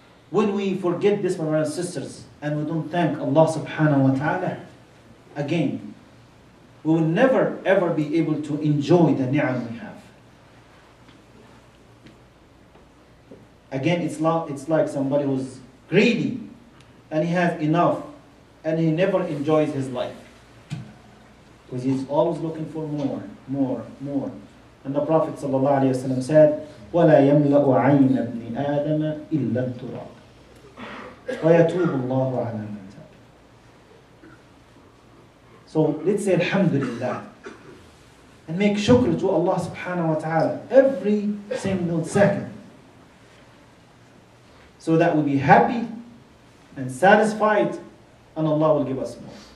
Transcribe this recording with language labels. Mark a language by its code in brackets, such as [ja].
[en] When we forget this, my brothers and sisters, and we don't thank Allah subhanahu wa ta'ala, again, we will never ever be able to enjoy the ni'am we have. Again, it's like somebody who's greedy and he has enough and he never enjoys his life. Because he's always looking for more, more, more. And the Prophet ﷺ said, [ar] وَلَا يَمْلَأُ عَيْنَ ابْنِ آدَمَ إِلَّا التُّرَابِ وَيَتُوبُ اللَّهُ عَلَى مَنْ تَابَ. [en] So let's say Alhamdulillah and make shukr to Allah subhanahu wa ta'ala every single second, so that we'll be happy and satisfied and Allah will give us more.